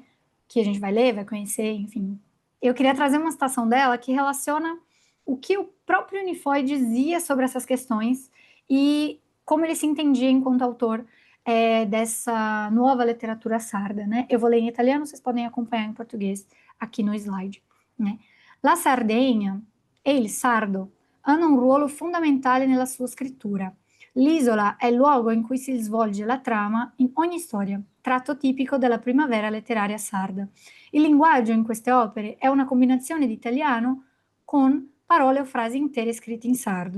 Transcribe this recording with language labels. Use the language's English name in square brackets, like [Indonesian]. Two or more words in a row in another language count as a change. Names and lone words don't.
[Portuguese] Que a gente vai ler, vai conhecer, enfim. Eu queria trazer uma citação dela que relaciona o que o próprio Nifoy dizia sobre essas questões e como ele se entendia enquanto autor dessa nova literatura sarda, né? Eu vou ler em italiano, vocês podem acompanhar em português aqui no slide, né? [Italian] La Sardegna e il sardo hanno un ruolo fondamentale nella sua scrittura. L'isola è il luogo in cui si svolge la trama in ogni storia, tratto tipico della primavera letteraria sarda. Il linguaggio in queste opere è una combinazione di italiano con parole o frasi intere scritte in sardo.